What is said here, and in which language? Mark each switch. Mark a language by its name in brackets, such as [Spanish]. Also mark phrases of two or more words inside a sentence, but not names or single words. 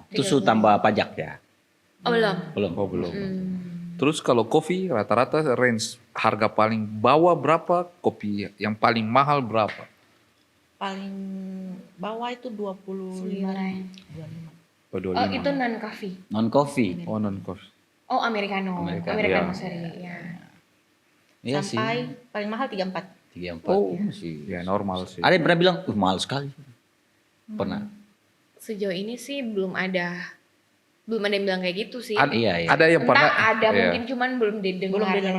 [Indonesian] Itu su tambah pajak ya? Oh belum. Belum. Oh, belum. Hmm. Terus kalau kopi rata-rata range harga paling bawah berapa? Kopi yang paling mahal berapa? Paling bawah itu 25.000. 25. Oh, Oh itu [English] non coffee. Non coffee. [Indonesian] Oh, non kopi. Oh americano. Americano, Americano iya. sorry. Ya. Iya sih. Sampai paling mahal 34. 34. Oh, Masih. ya normal sih. Ada yang pernah bilang, mahal sekali. Pernah. Sejauh ini sih belum ada yang bilang kayak gitu sih. Iya. Ada yang Entah pernah ada iya. mungkin cuman belum didengar dari